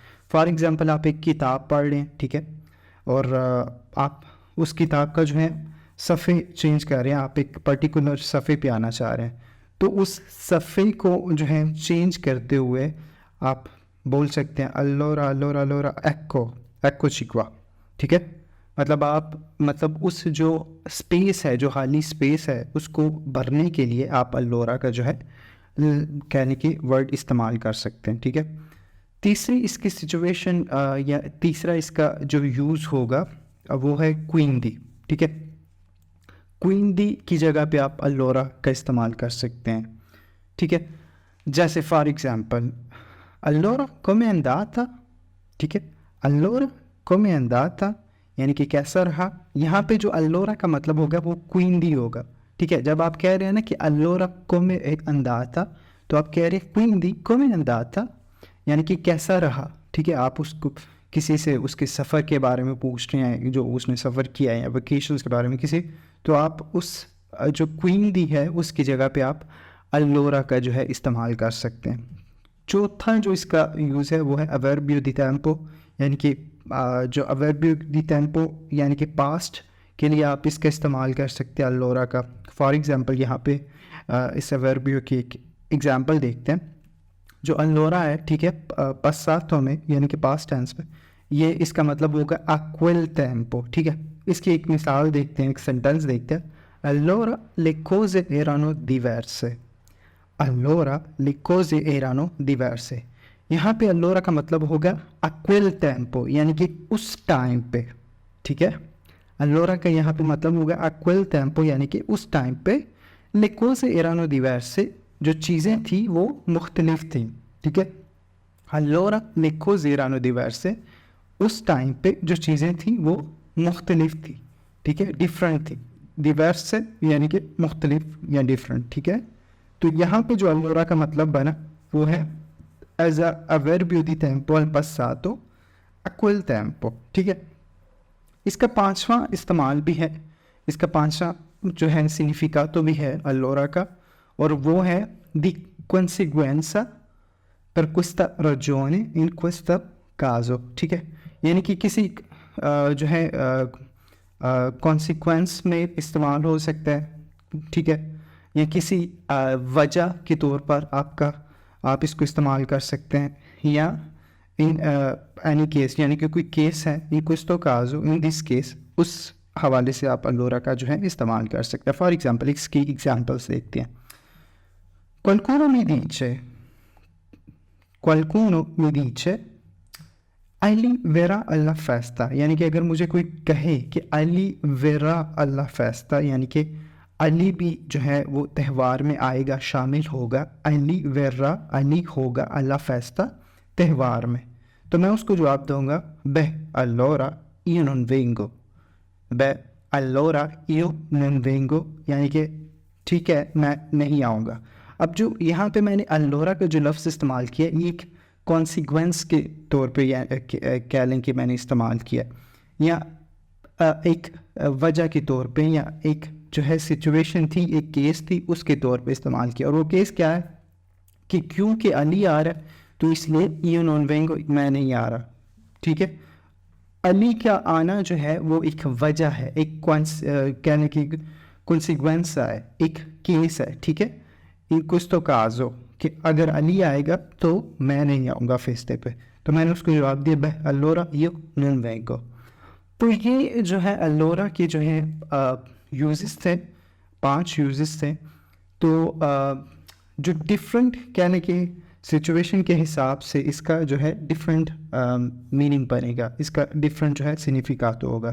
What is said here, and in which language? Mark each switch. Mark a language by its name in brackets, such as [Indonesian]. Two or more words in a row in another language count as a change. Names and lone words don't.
[English] for example [Urdu] آپ ایک کتاب پڑھ رہے ہیں، ٹھیک ہے، اور آپ اس کتاب کا جو ہے صفحے چینج کر رہے ہیں، آپ ایک پرٹیکولر صفحے پہ آنا چاہ رہے ہیں، تو اس صفحے کو جو ہے چینج کرتے ہوئے آپ بول سکتے ہیں [Italian] allora allora allora eccoci qua، [Urdu] ٹھیک ہے۔ مطلب آپ اس جو اسپیس ہے، جو خالی اسپیس ہے، اس کو بھرنے کے لیے آپ allora کا جو ہے کہنے کی ورڈ استعمال کر سکتے ہیں، ٹھیک ہے۔ تیسری اس کی سچویشن یا تیسرا اس کا جو یوز ہوگا وہ ہے quindi، ٹھیک ہے۔ quindi کی جگہ پہ آپ allora کا استعمال کر سکتے ہیں، ٹھیک ہے۔ [Italian] جیسے [English] for example [Italian] allora come è andata، [Urdu] ٹھیک ہے، [Italian] allora come è andata [Urdu] یعنی کہ کیسا رہا۔ یہاں پہ جو allora کا مطلب ہوگا وہ quindi ہوگا، ٹھیک ہے۔ جب آپ کہہ رہے ہیں نا کہ [Italian] allora come è andata، [Urdu] تو آپ کہہ رہے ہیں [Italian] quindi come è andata، [Urdu] یعنی کہ کیسا رہا، ٹھیک ہے۔ آپ اس کو کسی سے اس کے سفر کے بارے میں پوچھ رہے ہیں، جو اس نے سفر کیا ہے، یا ویکیشنز کے بارے میں کسی، تو آپ اس جو quindi ہے اس کی جگہ پہ آپ allora کا جو ہے استعمال کر سکتے ہیں۔ چوتھا جو اس کا یوز ہے وہ ہے [Italian] avverbio di tempo، [Urdu] یعنی کہ جو [Italian] avverbio di tempo [Urdu] یعنی کہ پاسٹ کے لیے آپ اس کا استعمال کر سکتے ہیں allora کا۔ [English] for example [Urdu] یہاں پہ اس avverbio کی ایک ایگزامپل دیکھتے ہیں۔ جو allora ہے، ٹھیک ہے، passato میں یعنی کہ [English] past tense [Urdu] میں، یہ اس کا مطلب ہوگا [Italian] a quel tempo، [Urdu] ٹھیک ہے۔ اس کی ایک مثال دیکھتے ہیں، ایک سینٹینس دیکھتے ہیں [Italian] allora le cose erano diverse، allora le cose erano diverse۔ [Urdu] یہاں پہ allora کا مطلب ہوگا [Italian] a quel tempo [Urdu] یعنی کہ اس ٹائم پہ، ٹھیک ہے۔ allora کا یہاں پہ مطلب ہوگا [Italian] a quel tempo [Urdu] یعنی کہ اس ٹائم پہ [Italian] le cose erano diverse، [Urdu] جو چیزیں تھیں وہ مختلف تھیں، ٹھیک ہے۔ [Italian] allora le cose erano diverse، [Urdu] اس ٹائم پہ جو چیزیں تھیں وہ مختلف تھیں، ٹھیک ہے، ڈفرینٹ تھی۔ diverse یعنی کہ مختلف یا ڈفرینٹ، ٹھیک ہے۔ تو یہاں پہ جو allora کا مطلب بنا وہ ہے [English] as a [Italian] avverbio di tempo al passato a quel tempo، [Urdu] ٹھیک ہے۔ اس کا 5واں استعمال بھی ہے، اس کا 5واں جو ہے significato بھی ہے allora کا، اور وہ ہے [Italian] di conseguenza per questa ragione in questo caso، [Urdu] ٹھیک ہے۔ یعنی کہ کسی جو ہے consequence میں استعمال ہو سکتا ہے، ٹھیک ہے، یا کسی وجہ کے طور پر آپ اس کو استعمال کر سکتے ہیں، یا [English] in any case [Urdu] یعنی کہ کوئی کیس ہے ان [Italian] questo caso [English] in this case، [Urdu] اس حوالے سے آپ allora کا جو ہے استعمال کر سکتے ہیں۔ [English] for example [Urdu] اس کی ایگزامپلس دیکھتے ہیں۔ [Italian] qualcuno mi dice Ali verrà alla festa, [Urdu] یعنی کہ اگر مجھے کوئی کہے کہ [Italian] Ali verrà alla festa, [Urdu] یعنی کہ علی بھی جو ہے وہ تہوار میں آئے گا، شامل ہوگا، علی ویرا علی ہوگا [Italian] alla festa [Urdu] تہوار میں، تو میں اس کو جواب دوں گا [Italian] be' allora io non vengo, be' allora io non vengo, [Urdu] یعنی کہ ٹھیک ہے میں نہیں آؤں گا۔ اب جو یہاں پہ میں نے allora کا جو لفظ استعمال کیا یہ ایک کانسیکوینس کے طور پہ کہہ لیں کہ میں نے استعمال کیا، یا ایک وجہ کے طور پہ، یا ایک جو ہے سچویشن تھی، ایک کیس تھی، اس کے طور پہ استعمال کیا۔ اور وہ کیس کیا ہے کہ کیونکہ علی آ رہا ہے تو اس لیے [Italian] io non vengo، [Urdu] میں نہیں آ رہا، ٹھیک ہے۔ علی کا آنا جو ہے وہ ایک وجہ ہے، ایک کہنے کی کنسیکوینس ہے، ایک کیس ہے، ٹھیک ہے۔ [Italian] in questo caso [Urdu] کہ اگر علی آئے گا تو میں نہیں آؤں گا فیستے پہ، تو میں نے اس کو جواب دیا [Italian] be' allora io non vengo. [Urdu] تو یہ جو ہے allora کے جو ہے یوزز تھے، 5 یوزز تھے۔ تو جو ڈفرینٹ کہنے کی سچویشن کے حساب سے اس کا جو ہے ڈفرینٹ میننگ بنے گا، اس کا ڈفرینٹ جو ہے سگنیفیکانٹ ہوگا۔